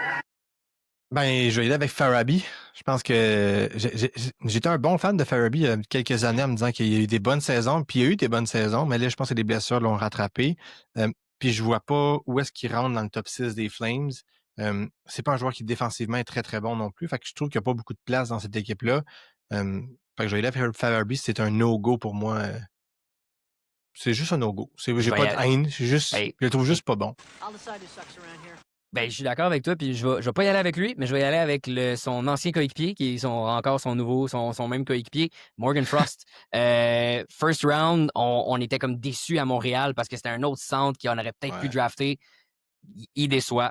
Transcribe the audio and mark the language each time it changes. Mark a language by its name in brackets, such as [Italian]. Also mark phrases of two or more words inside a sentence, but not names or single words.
[French] Ben, je vais y aller avec Farabee. Je pense que j'étais un bon fan de Farabee il y a quelques années en me disant qu'il y a eu des bonnes saisons, puis il y a eu des bonnes saisons, mais là, je pense que les blessures l'ont rattrapé. Puis je vois pas où est-ce qu'il rentre dans le top 6 des Flames. C'est pas un joueur qui défensivement est très, très bon non plus. Fait que je trouve qu'il n'y a pas beaucoup de place dans cette équipe-là. Fait que je vais y aller avec Farabee. C'est un no-go pour moi. C'est juste un no-go. J'ai pas de haine. Je le trouve juste pas bon. [English] I'll decide who sucks around here. [French] Ben, je suis d'accord avec toi, puis je vais pas y aller avec lui, mais je vais y aller avec son ancien coéquipier, qui est encore son même coéquipier, Morgan Frost. [English] First round, [French] on était comme déçus à Montréal parce que c'était un autre centre qu'on aurait peut-être pu drafter. Il déçoit.